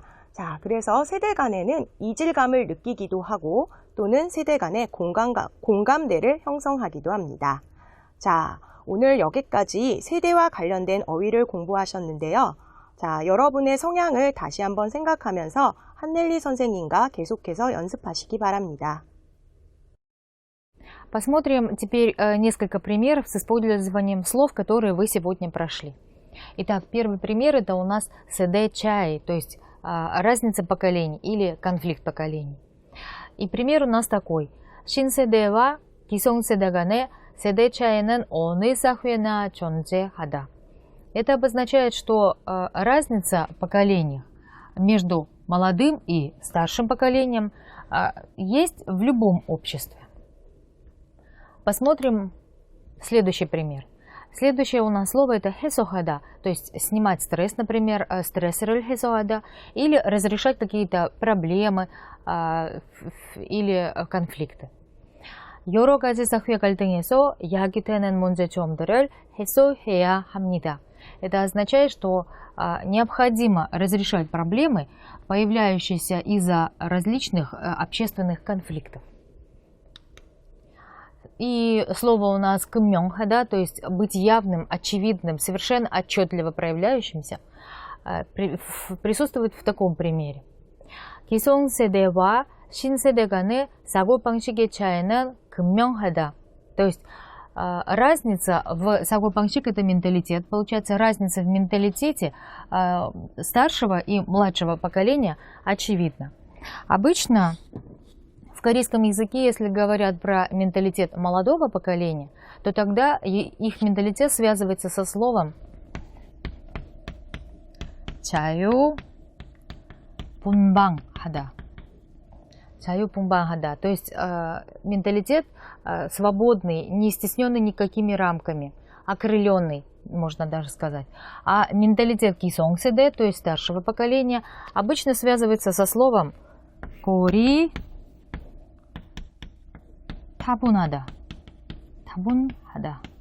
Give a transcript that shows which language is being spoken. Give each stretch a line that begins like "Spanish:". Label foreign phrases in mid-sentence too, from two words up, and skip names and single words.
Korean: 자, 그래서 세대 간에는 이질감을 느끼기도 하고 또는 세대 간의 공감대를 형성하기도 합니다. 자, 오늘 여기까지 세대와 관련된 어휘를 공부하셨는데요. 자, 여러분의 성향을 다시 한번 생각하면서 한넬리 선생님과 계속해서 연습하시기 바랍니다.
Russian: Посмотрим теперь несколько примеров с использованием слов, которые вы сегодня прошли. Итак, первый пример это у нас
Korean: 세대 차이,
Russian: то есть разница поколений или конфликт поколений. И пример у нас такой.
Korean: 신세대와 기성세대 간의 세대 차이는 어느 사회나 존재하다.
Russian: Это обозначает, что разница поколений между молодым и старшим поколением есть в любом обществе. Посмотрим следующий пример. Следующее у нас слово это 해소하다, то есть снимать стресс, например,
Korean: стресс를 해소하다,
Russian: или разрешать какие-то проблемы или конфликты.
Korean: 여러 가지 사회 갈등에서 야기되는 문제점들을 해소해야 합니다.
Russian: Это означает, что необходимо разрешать проблемы, появляющиеся из-за различных общественных конфликтов. И слово у нас 금명하다, то есть быть явным, очевидным, совершенно отчетливо проявляющимся, присутствует в таком примере.
Korean: 기성세대와 신세대 간의 사고방식의 차이는 금명하다.
Russian: То есть разница в 사고방식 это менталитет. Получается, разница в менталитете старшего и младшего поколения очевидна. Обычно в корейском языке, если говорят про менталитет молодого поколения, то тогда их менталитет связывается со словом 자유분방하다.
Korean: 자유분방하다.
Russian: То есть менталитет свободный, не стесненный никакими рамками, окрыленный, можно даже сказать. А менталитет 기성세대, то есть старшего поколения, обычно связывается со словом
Korean: 고리 타분하다. 타분하다.